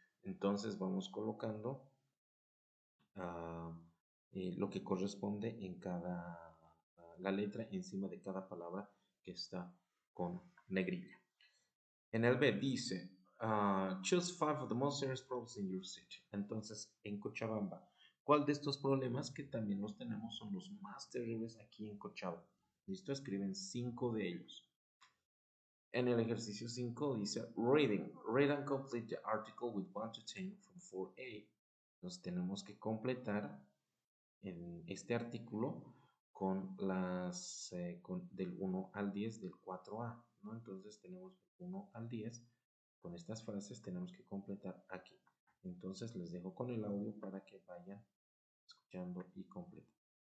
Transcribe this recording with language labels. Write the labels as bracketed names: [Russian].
[Spanish] Entonces vamos colocando ah, lo que corresponde en cada la letra encima de cada palabra que está con negrilla. En el B dice, [English] choose five of the most serious problems in your city. [Spanish] Entonces, en Cochabamba, ¿cuál de estos problemas que también los tenemos son los más terribles aquí en Cochabamba? Listo, escriben 5 de ellos. En el ejercicio 5 dice reading. [English] Read and complete the article with 1 to 10 from 4A. [Spanish] Entonces tenemos que completar en este artículo con del 1 al 10 del 4A, ¿no? Entonces tenemos 1 al 10. Con estas frases tenemos que completar aquí. Entonces les dejo con el audio para que vayan escuchando y completen.